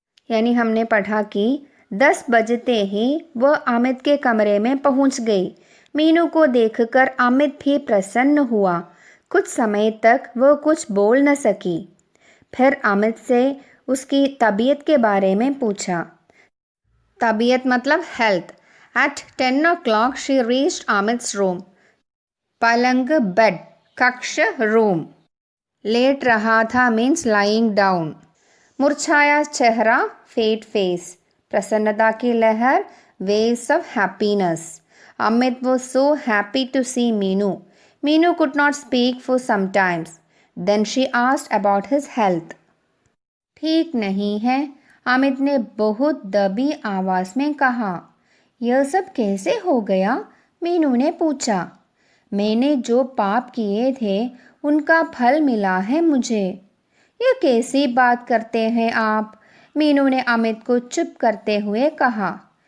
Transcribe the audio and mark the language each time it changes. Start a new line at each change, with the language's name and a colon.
Hindi: यानी हमने पढ़ा कि 10 बजते ही वह अमित के कमरे में पहुंच गई। मीनू को देखकर अमित भी प्रसन्न हुआ। कुछ समय तक वह कुछ बोल न सकी। फिर अमित से उसकी तबीयत के बारे में पूछा। तबीयत मतलब health.
English: At 10 o'clock she reached Amit's room.
Hindi: पलंग बेड, कक्ष रूम। लेट रहा था
English: Means lying down.
Hindi: मुरझाया चेहरा
English: Fade face.
Hindi: प्रसन्नता की लहर
English: Waves of happiness. Amit was so happy to see Meenu. Meenu could not speak for some time. Then she asked about his health.
Hindi: ठीक नहीं है, अमित ने बहुत दबी आवाज़ में कहा। यह सब कैसे हो गया? मीनू ने पूछा। मैंने जो पाप किए थे उनका फल मिला है मुझे। यह कैसी बात करते हैं आप? मीनू ने अमित को चुप करते हुए कहा।